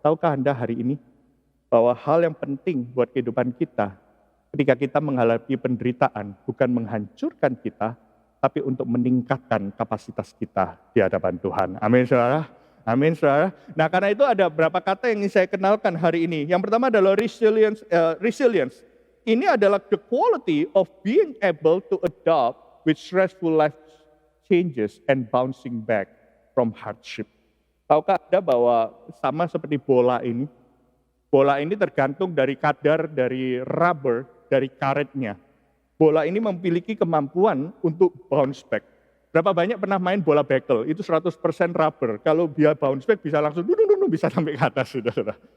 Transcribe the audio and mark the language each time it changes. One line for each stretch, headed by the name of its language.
Indonesian: Tahukah Anda hari ini bahwa hal yang penting buat kehidupan kita, ketika kita menghadapi penderitaan, bukan menghancurkan kita, tapi untuk meningkatkan kapasitas kita di hadapan Tuhan. Amin, saudara. Amin, saudara. Nah, karena itu ada beberapa kata yang ingin saya kenalkan hari ini. Yang pertama adalah resilience.
English: Resilience.
Indonesian: Ini adalah
English: the quality of being able to adapt with stressful life changes and bouncing back from hardship.
Indonesian: Tahukah Anda bahwa sama seperti bola ini tergantung dari kadar dari rubber, dari karetnya. Bola ini memiliki kemampuan untuk bounce back. Berapa banyak pernah main bola bekel? Itu 100% rubber. Kalau dia bounce back bisa langsung bisa sampai ke atas. Saudara.